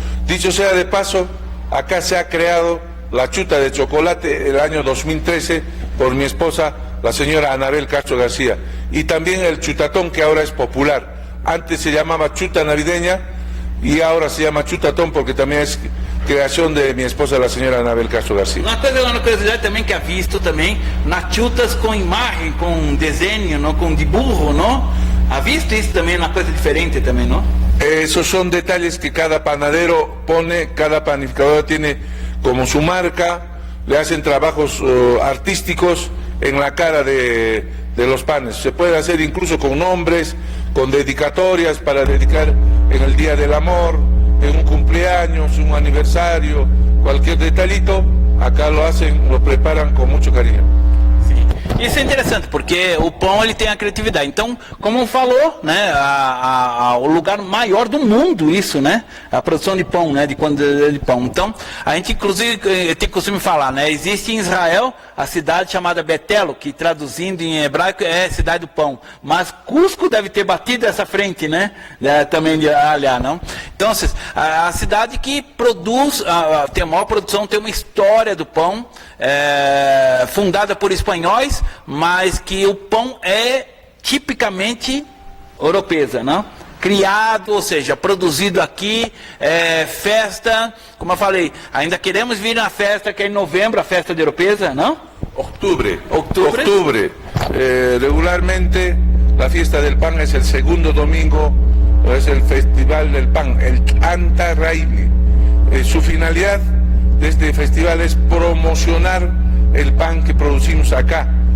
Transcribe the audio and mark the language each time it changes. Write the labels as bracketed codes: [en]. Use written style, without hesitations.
[es] Dicho sea de paso, acá se ha creado la chuta de chocolate el año 2013 por mi esposa, la señora Anabel Castro García. Y también el chutatón, que ahora es popular. Antes se llamaba chuta navideña y ahora se llama chutatón porque también es creación de mi esposa, la señora Anabel Castro García. [pt] Uma curiosidade também que ha visto também nas chutas com imagem, com desenho, não, com dibujo, não? Ha visto isso também, uma coisa diferente também, não? [es] Esos son detalles que cada panadero pone, cada panificador tiene como su marca, le hacen trabajos artísticos en la cara de los panes. Se puede hacer incluso con nombres, con dedicatorias para dedicar en el Día del Amor, en un cumpleaños, un aniversario, cualquier detallito, acá lo hacen, lo preparan con mucho cariño. [pt] Isso é interessante, porque o pão ele tem a criatividade. Então, como falou, né, o lugar maior do mundo, isso, né, a produção de pão, né, de quantidade de pão. Então, a gente inclusive tem costume falar, né, existe em Israel a cidade chamada Betelo, que traduzindo em hebraico é cidade do pão. Mas Cusco deve ter batido essa frente, né, também de aliar, não? Então, a cidade que produz, tem a maior produção, tem uma história do pão, fundada por espanhóis, mas que o pão é tipicamente europeu, não? Criado, ou seja, produzido aqui, festa, como eu falei, ainda queremos vir na festa que é em novembro, a festa de Oropesa, não? [es] Octubre. Regularmente la fiesta del pan es el segundo domingo, es el festival del pan, el Anta Raimi. Su finalidad de este festival es promocionar el pan que producimos acá.